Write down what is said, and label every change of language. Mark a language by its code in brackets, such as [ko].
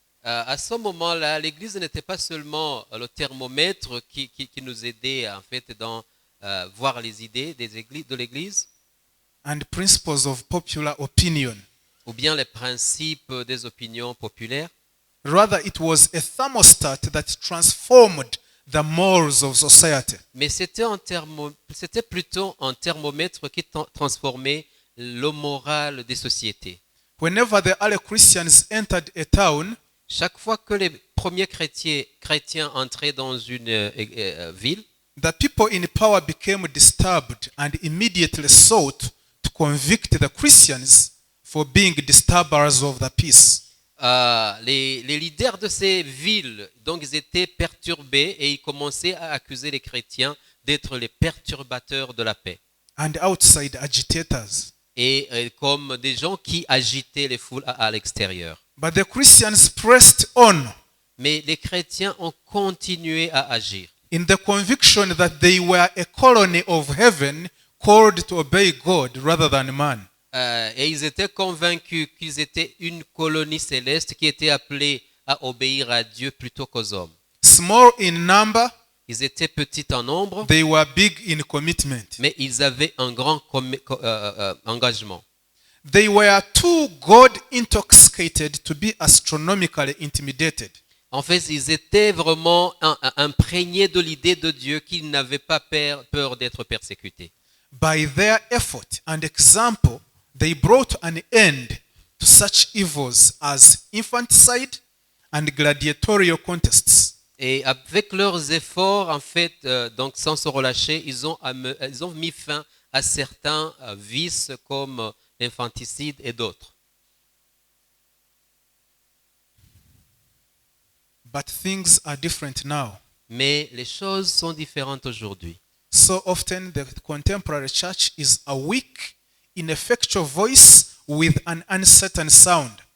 [fr] À ce moment-là, l'Église n'était pas seulement le thermomètre qui nous aidait en fait dans voir les idées de l'Église, [en] and principles of popular opinion. [fr] ou bien les principes des opinions populaires. [en] Rather, it was a thermostat that transformed the morals of society. [fr] Mais c'était plutôt un thermomètre qui transformait le moral des sociétés. [en] Whenever the early Christians entered a town, [fr] Chaque fois que les premiers chrétiens entraient dans une ville, [en] the people in power became disturbed and immediately sought to convict the Christians for being disturbers of the peace. [fr] les leaders de ces villes, donc ils étaient perturbés et ils commençaient à accuser les chrétiens d'être les perturbateurs de la paix. [en] And outside agitators. [fr] Et comme des gens qui agitaient les foules à l'extérieur. [en] But the Christians pressed on [fr] Mais les chrétiens ont continué à agir. [en] in the conviction that they were a colony of heaven called to obey God rather than man. [fr] Et ils étaient convaincus qu'ils étaient une colonie céleste qui était appelée à obéir à Dieu plutôt qu'aux hommes. [en] Small in number, [fr] Ils étaient petits en nombre, [en] they were big in commitment. [fr] mais ils avaient un grand engagement. [en] They were too God intoxicated to be astronomically intimidated. [fr] En fait, ils étaient vraiment imprégnés de l'idée de Dieu qu'ils n'avaient pas peur d'être persécutés. [en] By their effort and example, they brought an end to such evils as infanticide and gladiatorial contests. [fr] Et avec leurs efforts, en fait, donc sans se relâcher, ils ont mis fin à certains vices comme l'infanticide et d'autres. [en] But things are different now. [fr] Mais les choses sont différentes aujourd'hui. [en] So often, the contemporary church is a weak, ineffectual voice with an uncertain sound.